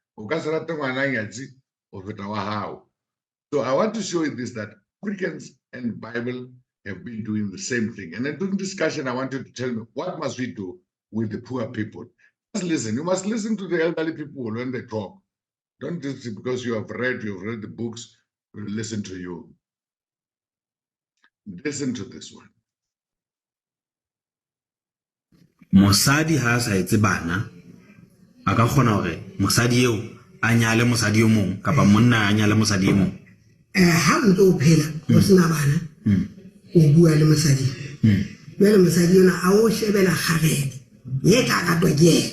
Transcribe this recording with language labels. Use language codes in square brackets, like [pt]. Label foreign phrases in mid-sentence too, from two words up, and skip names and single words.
[en] So I want to show you this, that Africans and Bible have been doing the same thing. And then during discussion, I want you to tell me, what must we do with the poor people? Just listen. You must listen to the elderly people when they talk. Don't just because you've read the books, we'll listen to you. Listen to this one. [st] Mosadi ha sa etse bana a ka kgona hore mosadi eo a nyale mosadi o mong kapa monna a nyale mosadi e mong ha o ntse o phela o sena bana o bua le mosadi le mosadi yona a o shebela kgarebe ye ka ka toke